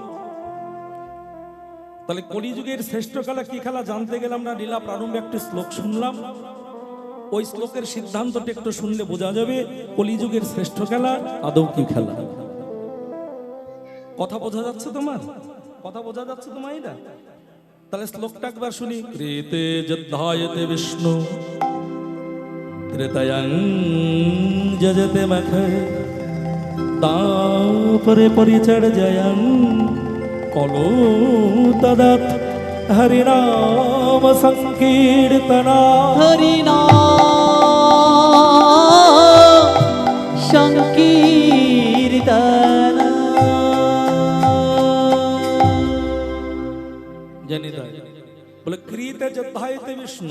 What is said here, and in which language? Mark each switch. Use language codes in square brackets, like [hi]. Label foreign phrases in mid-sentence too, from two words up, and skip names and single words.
[bn] তাহলে কলিযুগের শ্রেষ্ঠ খেলা কি খেলা জানতে গেলাম না, লীলা প্রারম্ভে একটি শ্লোক শুনলাম। ওই শ্লোকের সিদ্ধান্তটা একটু শুনলে বোঝা যাবে কলিযুগের শ্রেষ্ঠ খেলা আদৌ কি খেলা। কথা বোঝা যাচ্ছে তোমার? কথা বোঝা যাচ্ছে তোমার? তাহলে শ্লোকটা একবার শুনি। [sa] কৃতে যদ্ধায়তে বিষ্ণু ত্রেতয়াং যজতে মখে তাপরে পরিচর্যয়ং কলো তদৎ হরিনাম সংকীর্তনা। হরিনাম সংকীর্তনা। [bn] জানি তাই বলে [sa] কৃতে যদ্ধায়তে বিষ্ণু।